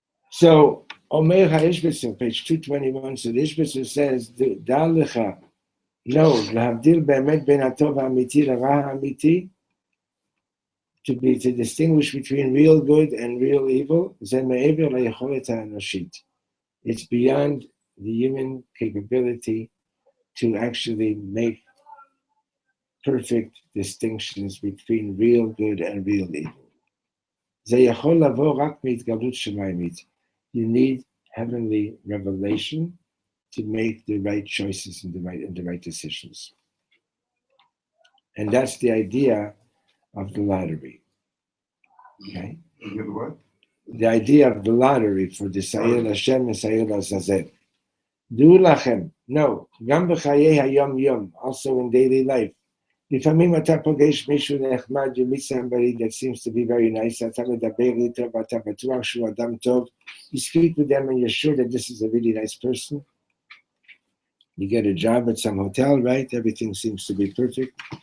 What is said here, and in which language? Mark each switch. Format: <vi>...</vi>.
<en>So, Omer HaIshbitzer, page 221, so the Ishbitzer says, Dal lecha, no,</en> <he>להבדיל באמת בין הטוב האמיתי לרע האמיתי,</he> <en>to distinguish between real good and real evil,</en> <he>זה מעבר ליכולת האנושית.</he> <en>It's beyond the human capability to actually make perfect distinctions between real good and real evil.</en> <he>זה יכול לבוא רק מהתגלות שמיימית.</he> <en>You need heavenly revelation to make the right choices and the right decisions. And that's the idea of the lottery. Okay? The idea of the lottery for the Sa'il Hashem and Sa'il Azazel.</en> <he>דעו לכם, no, גם בחיי היום יום,</he> <en>also in daily life.</en> <he>לפעמים אתה פוגש מישהו נחמד,</he> <en>you meet somebody that seems to be very nice,</en> <he>אתה מדבר איתו ואתה בטוח שהוא אדם טוב,</he> <en>you speak with them and you're sure that this is a really nice person. You get a job at some hotel, right? Everything seems to be perfect.</en>